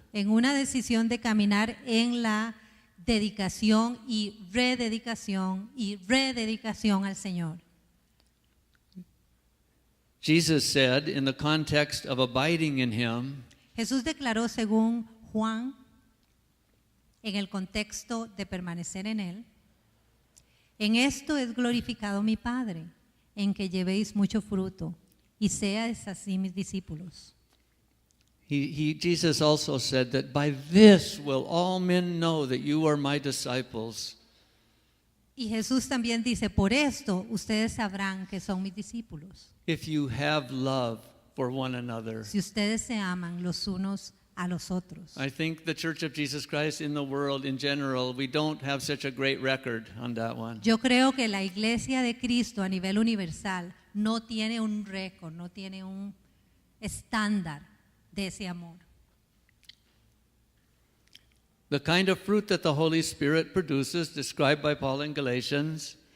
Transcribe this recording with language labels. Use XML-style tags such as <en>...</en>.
<es>En una decisión de caminar en la dedicación y rededicación al Señor.</es> <en>Jesus said, in the context of abiding in Him,</en> <es>Jesús declaró según Juan, en el contexto de permanecer en Él, en esto es glorificado mi Padre, en que llevéis mucho fruto y seáis así mis discípulos.</es> <en>Jesus also said that by this will all men know that you are my disciples,</en> <es>Y Jesús también dice, por esto ustedes sabrán que son mis discípulos,</es> <en>if you have love for one another.</en> <es>si ustedes se aman los unos a los otros.</es> <en>I think the Church of Jesus Christ in the world in general, we don't have such a great record on that one.</en> <es>Yo creo que la Iglesia de Cristo a nivel universal no tiene un récord, no tiene un estándar de ese amor.</es> <en>The kind of fruit that the Holy Spirit produces, described by Paul in Galatians,</en>